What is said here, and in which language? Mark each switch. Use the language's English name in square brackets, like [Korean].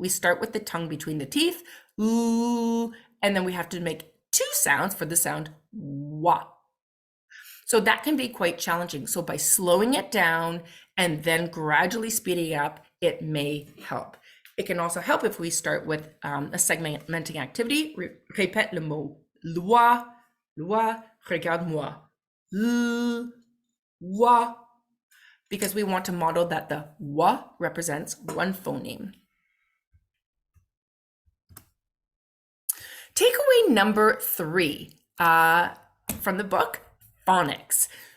[English] We start with the tongue between the teeth, and then we have to make two sounds for the sound wa. So that can be quite challenging. So by slowing it down and then gradually speeding up, it may help. It can also help if we start with a segmenting activity. [French] Répète le mot loi, loi, regarde-moi. [English] Loi, because we want to model that the wa represents one phoneme. Takeaway number 3 from the book, phonics.